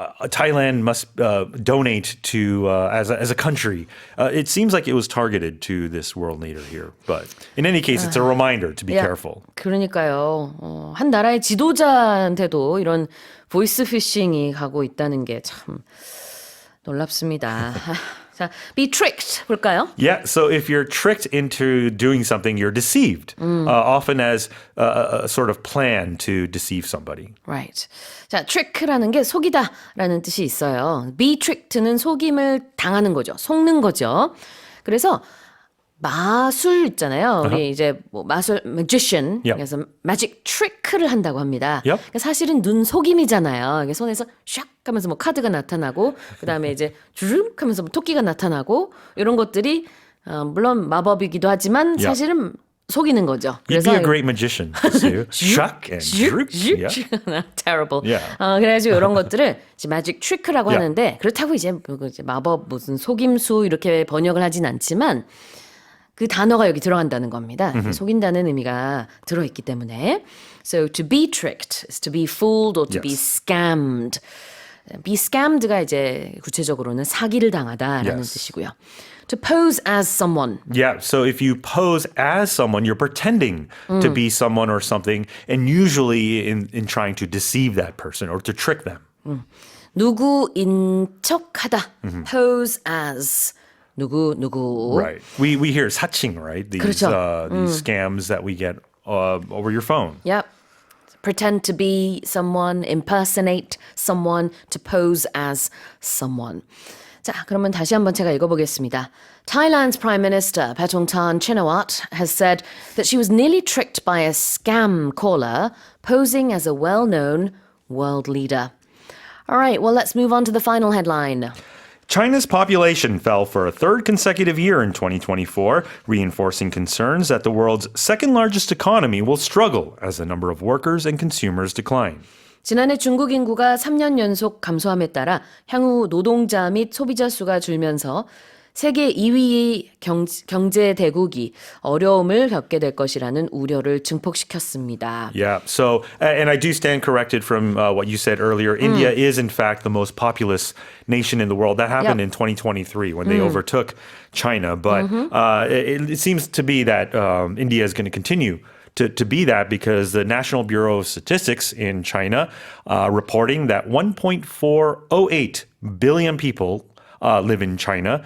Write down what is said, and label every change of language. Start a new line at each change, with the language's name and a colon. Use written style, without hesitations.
English: Thailand must donate to as a country. It seems like it was targeted to this world leader here. But in any case, it's a reminder to be Yeah. careful.
Korean: 그러니까요. 한 나라의 지도자한테도 이런 보이스 피싱이 가고 있다는 게 참 놀랍습니다. 자, be tricked 볼까요?
English: Yeah, so if you're tricked into doing something, you're deceived, often as a sort of plan to deceive somebody. Right.
Korean: 자, trick라는 게 속이다라는 뜻이 있어요. be tricked는 속임을 당하는 거죠. 속는 거죠. 그래서 마술 있잖아요. 우리 이제 뭐 마술 magician
English: Yep.
Korean: 그래서 magic trick를 한다고 합니다.
English: Yep.
Korean: 그러니까 사실은 눈 속임이잖아요. 이게 손에서 샥 하면서 뭐 카드가 나타나고 그다음에 이제 주름 하면서 뭐 토끼가 나타나고 이런 것들이 물론 마법이기도 하지만
English: Yep.
Korean: 사실은 속이는 거죠.
English: You'd be a great magician, Sue. Shuck and droop. Yeah. terrible. Yeah.
Korean: 그래가지고 이런 것들을 이제 magic trick라고
English: Yeah.
Korean: 하는데 그렇다고 이제 마법 무슨 속임수 이렇게 번역을 하진 않지만 그 단어가 여기 들어간다는 겁니다. 속인다는 의미가 들어있기 때문에.
English: So to be tricked is to be fooled or to be Yes. scammed.
Korean: be scammed가 이제 구체적으로는 사기를 당하다라는
English: Yes.
Korean: 뜻이고요.
English: To pose as someone. Yeah, so if you pose as someone, you're pretending to be someone or something, and usually in trying to deceive that person or to trick them.
Korean: 누구인 척하다. Pose as 누구.
English: Right. We hear 사칭, right? These
Korean: 그렇죠.
English: these scams that we get over your phone. Yep. Pretend to be someone, impersonate someone, to pose as someone.
Korean: 자, 그러면 다시 한번 제가 읽어보겠습니다.
English: Thailand's Prime Minister Paetongtarn Shinawatra has said that she was nearly tricked by a scam caller posing as a well-known world leader. All right, well, let's move on to the final headline. China's population fell for a third consecutive year in 2024, reinforcing concerns that the world's second largest economy will struggle as the number of workers and consumers decline.
Korean: 지난해 중국 인구가 3년 연속 감소함에 따라 향후 노동자 및 소비자 수가 줄면서 세계 2위의 경제 대국이 어려움을 겪게 될 것이라는 우려를 증폭시켰습니다.
English: Yeah. So, and I do stand corrected from what you said earlier. India is, in fact, the most populous nation in the world. That happened Yep. in 2023 when they overtook China. But it seems to be that India is going to continue to be that because the National Bureau of Statistics in China reporting that 1.408 billion people live in China.